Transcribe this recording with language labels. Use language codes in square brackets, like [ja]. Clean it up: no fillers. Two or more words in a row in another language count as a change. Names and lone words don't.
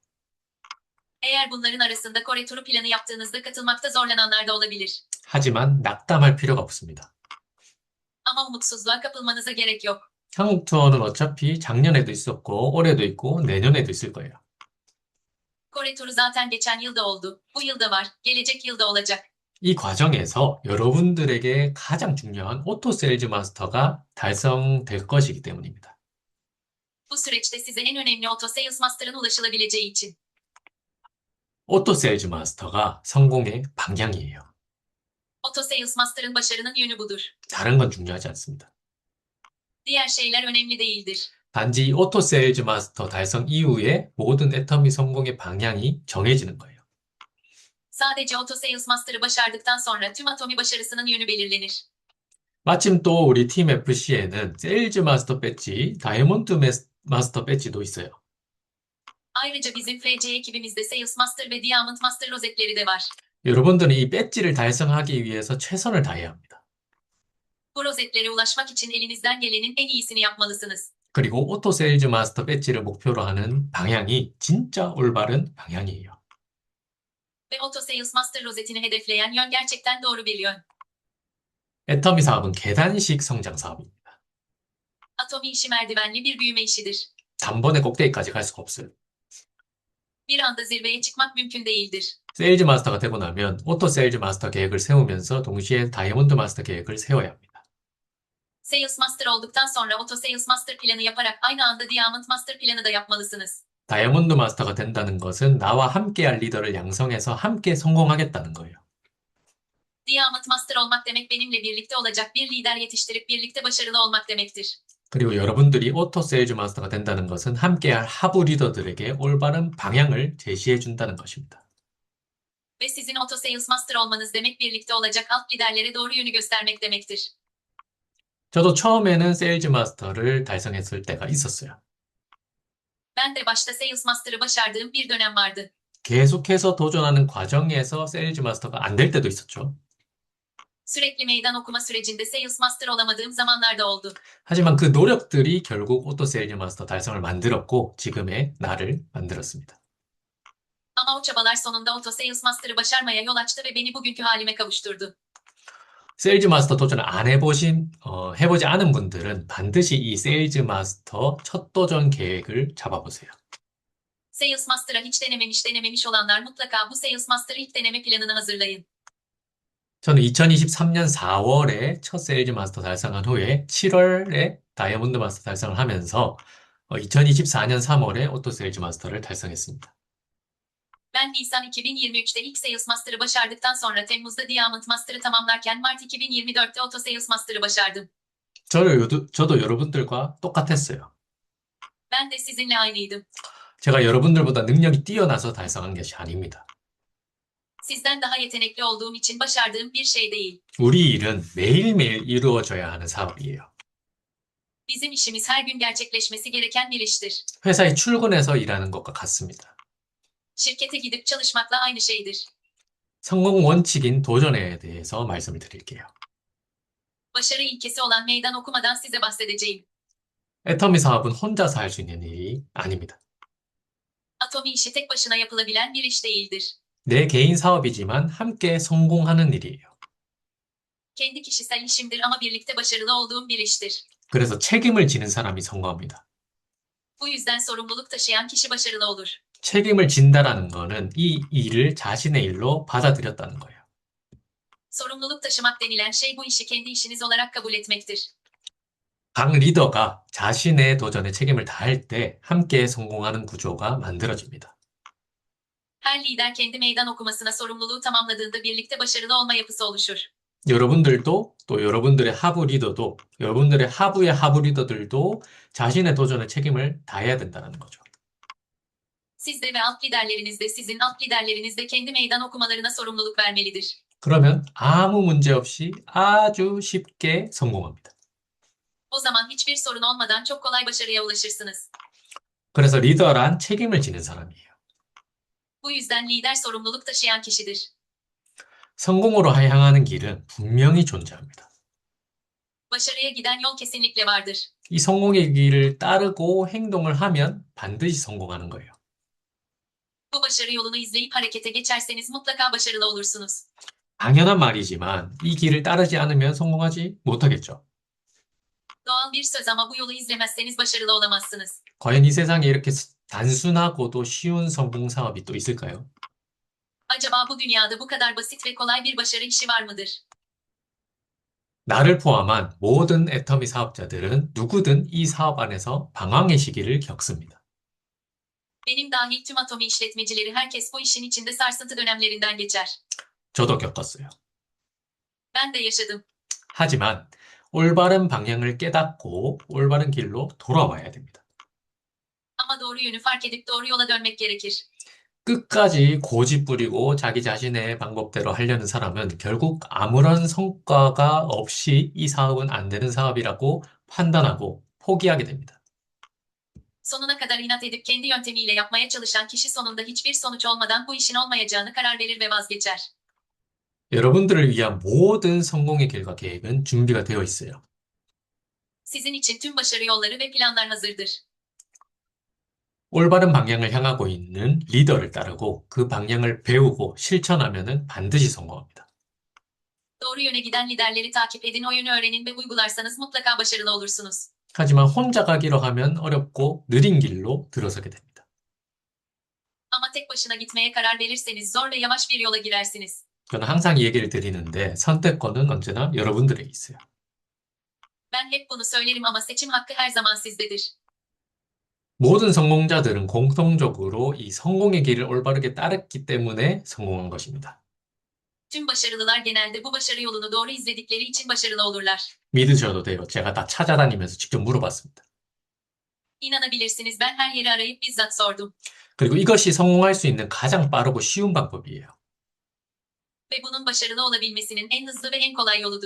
[tr] Eğer bunların arasında Kore turu planı yaptığınızda katılmakta zorlananlar da olabilir. [ko] 하지만 낙담할 필요가 없습니다. [tr] Ama umutsuzluğa kapılmanıza gerek yok. [ko] 한국 투어는 어차피 작년에도 있었고 올해도 있고 내년에도 있을 거예요. [tr] Kore turu zaten geçen yılda oldu. Bu yılda var. Gelecek yılda olacak. [ko] 이 과정에서 여러분들에게 가장 중요한 오토 세일즈 마스터가 달성될 것이기 때문입니다. [tr] Bu süreçte size en önemli Auto Sales Master'ın ulaşılabileceği için. [ko] 오토 세일즈 마스터가 성공의 방향이에요. [tr] Auto Sales Master'ın başarının yönü budur. [ko] 다른 건 중요하지 않습니다. [tr] Diğer şeyler önemli değildir. [ko] 단지 이 오토 세일즈 마스터 달성 이후에 모든 애터미 성공의 방향이 정해지는 거예요. [tr] Sadece Auto Sales Master'ı başardıktan sonra tüm Atomi başarısının yönü belirlenir. [ko] 마침 또 우리 팀 FC에는 세일즈 마스터 배지, 다이아몬드 마스터 배지도 있어요. [tr] Ayrıca bizim FC ekibimizde Sales Master ve Diamond Master rozetleri de var. [ko] 여러분들은 이 배지를 달성하기 위해서 최선을 다해야 합니다. [tr] Bu rozetlere ulaşmak için elinizden gelenin en iyisini yapmalısınız. [ko] 그리고 오토 세일즈 마스터 배지를 목표로 하는 방향이 진짜 올바른 방향이에요. [tr] Ve Auto Sales Master rozetini hedefleyen yön gerçekten doğru bir yön. [ko] 애터미 사업은 계단식 성장 사업입니다. [tr] Atomi işi merdivenli bir büyüme işidir. [ko] 단번에 꼭대기까지 갈 수가 없어요. [tr] Bir anda zirveye çıkmak mümkün değildir. [ko] 세일즈 마스터가 되고 나면 오토 세일즈 마스터 계획을 세우면서 동시에 다이아몬드 마스터 계획을 세워야 합니다. [tr] Sales Master olduktan sonra Auto Sales Master planı yaparak aynı anda Diamond Master planı da yapmalısınız. [ko] 다이아몬드 마스터가 된다는 것은 나와 함께할 리더를 양성해서 함께 성공하겠다는 거예요. [tr] Diamond Master olmak demek benimle birlikte olacak bir lider yetiştirip birlikte başarılı olmak demektir. [ko] 그리고 여러분들이 오토 세일즈 마스터가 된다는 것은 함께할 하부 리더들에게 올바른 방향을 제시해 준다는 것입니다. [tr] Ve sizin Auto Sales Master olmanız demek birlikte olacak alt liderlere doğru yönü göstermek demektir. [ko] 저도 처음에는 세일즈 마스터를 달성했을 때가 있었어요. [tr] Ben de başta Sales Master'ı başardığım bir dönem vardı. [ko] 계속해서 도전하는 과정에서 세일즈 마스터가 안 될 때도 있었죠. [tr] Sürekli meydan okuma sürecinde Sales Master olamadığım zamanlar da oldu. [ko] 하지만 그 노력들이 결국 오토 세일즈 마스터 달성을 만들었고 지금의 나를 만들었습니다. [tr] Ama o çabalar sonunda Auto Sales Master'ı başarmaya yol açtı ve beni bugünkü halime kavuşturdu. [ko] 세일즈 마스터 도전을 안 해보지 않은 분들은 반드시 이 세일즈 마스터 첫 도전 계획을 잡아보세요. [tr] Sales Master'a hiç denememiş olanlar mutlaka bu Sales Master ilk deneme planını hazırlayın. [ko] 저는 2023년 4월에 첫 세일즈 마스터 달성한 후에 7월에 다이아몬드 마스터 달성을 하면서 2024년 3월에 오토 세일즈 마스터를 달성했습니다. [tr] Ben Nisan 2023'te ilk Sales Master'ı başardıktan sonra Temmuz'da Diamond Master'ı tamamlarken Mart 2024'te Auto Sales Master'ı başardım. [ko] 저도 여러분들과 똑같았어요. [tr] Ben de sizinle aynıydım. [ko] 제가 여러분들보다 능력이 뛰어나서 달성한 것이 아닙니다. [tr] Sizden daha yetenekli olduğum için başardığım bir şey değil. [ko] 우리 일은 매일매일 이루어져야 하는 사업이에요. [tr] Bizim işimiz her gün gerçekleşmesi gereken bir iştir. [ko] 회사에 출근해서 일하는 것과 같습니다. [tr] Şirkete gidip çalışmakla aynı şeydir. [ko] 성공 원칙인 도전에 대해서 말씀을 드릴게요. [tr] Başarı ilkesi olan meydan okumadan size bahsedeceğim. [ko] 애터미 사업은 혼자서 할 수 있는 일이 아닙니다. [tr] Atomi işi tek başına yapılabilen bir iş değildir. [ko] 내 개인 사업이지만 함께 성공하는 일이에요. [tr] Kendi kişisel işimdir ama birlikte başarılı olduğum bir iştir. [ko] 그래서 책임을 지는 사람이 성공합니다. [tr] Bu yüzden sorumluluk taşıyan kişi başarılı olur. [ko] 책임을 진다라는 거는 이 일을 자신의 일로 받아들였다는 거예요. [tr] Sorumluluk taşımak denilen şey bu işi kendi işiniz olarak kabul etmektir. [ko] 각 리더가 자신의 도전에 책임을 다할 때 함께 성공하는 구조가 만들어집니다. [tr] Her lider kendi meydan okumasına sorumluluğu tamamladığında birlikte başarılı olma yapısı oluşur. [ko] 여러분들도 또 여러분들의 하부 리더도 여러분들의 하부의 하부 리더들도 자신의 도전에 책임을 다해야 된다는 거죠. [tr] Siz de ve alt liderleriniz de sizin alt liderleriniz de kendi meydan okumalarına sorumluluk vermelidir. [ko] 그러면 아무 문제 없이 아주 쉽게 성공합니다. [tr] O zaman hiçbir sorun olmadan çok kolay başarıya ulaşırsınız. [ko] 그래서 리더란 책임을 지는 사람이에요. [tr] Bu yüzden lider sorumluluk taşıyan kişidir. [ko] 성공으로 향하는 길은 분명히 존재합니다. [tr] Başarıya giden yol kesinlikle vardır. [ko] 이 성공의 길을 따르고 행동을 하면 반드시 성공하는 거예요. [tr] Bu başarı yolunu izleyip harekete geçerseniz mutlaka başarılı olursunuz. [ko] 당연한 말이지만 이 길을 따르지 않으면 성공하지 못하겠죠. [tr] Doğal bir söz ama bu yolu izlemezseniz başarılı olamazsınız. [ko] 과연 이 세상에 이렇게 단순하고도 쉬운 성공 사업이 또 있을까요? [tr] Acaba bu dünyada bu kadar basit ve kolay bir başarı işi var mıdır? [ko] 나를 포함한 모든 애터미 사업자들은 누구든 이 사업 안에서 방황의 시기를 겪습니다. [tr] Benim dahil tüm atomi işletmecileri herkes bu işin içinde sarsıntı dönemlerinden geçer. [ko] 저도 겪었어요. [tr] Ben de yaşadım. [ko] 하지만 올바른 방향을 깨닫고 올바른 길로 돌아와야 됩니다. [tr] Ama doğru yönü fark edip doğru yola dönmek gerekir. [ko] 끝까지 고집 부리고 자기 자신의 방법대로 하려는 사람은 결국 아무런 성과가 없이 이 사업은 안 되는 사업이라고 판단하고 포기하게 됩니다. [tr] Sonuna kadar inat edip kendi yöntemiyle yapmaya çalışan kişi sonunda hiçbir sonuç olmadan bu işin olmayacağını karar verir ve vazgeçer. [ko] 여러분들을 위한 모든 성공의 길과 계획은 준비가 되어 있어요. [tr] Sizin için tüm başarı yolları ve planlar hazırdır. [ko] 올바른 방향을 향하고 있는 리더를 따르고 그 방향을 배우고 실천하면은 반드시 성공합니다. [tr] Doğru yöne giden liderleri takip edin, o yönü öğrenin ve uygularsanız mutlaka başarılı olursunuz. [ko] 하지만 혼자 가기로 하면 어렵고 느린 길로 들어서게 됩니다. [tr] Ama tek başına gitmeye karar verirseniz zor ve yavaş bir yola girersiniz. [ko] 저는 항상 이 얘기를 드리는데 선택권은 언제나 여러분들에게 있어요. [tr] Ben hep bunu söylerim ama seçim hakkı her zaman sizdedir. [ko] 모든 성공자들은 공통적으로 이 성공의 길을 올바르게 따랐기 때문에 성공한 것입니다. [tr] Tüm başarılılar genelde bu başarı yolunu doğru izledikleri için başarılı olurlar. [ko] 믿으셔도 돼요. 제가 다 찾아다니면서 직접 물어봤습니다. [tr] İnanabilirsiniz, ben her yeri arayıp bizzat sordum. [ko] 그리고 이것이 성공할 수 있는 가장 빠르고 쉬운 방법이에요. [tr] Ve bunun başarılı olabilmesinin en hızlı ve en kolay yoludur.